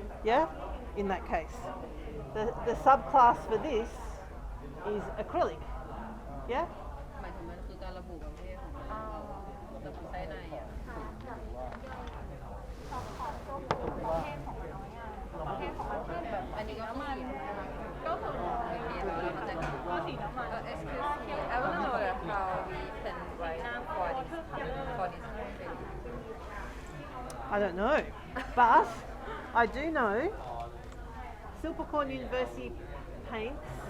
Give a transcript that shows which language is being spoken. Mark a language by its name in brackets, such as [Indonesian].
[English] Yeah, in that case, the subclass for this is acrylic. Yeah. [Thai] หมายถึงมันคือการระบุประเภทของมันระบุไส้ในอ่ะอันนี้ก็คือก็คือเรียนแล้วมันจะก็สีน้ำมัน [English] excuse me I want to know how we can write for this I don't know, but I do know Silpakorn University paints.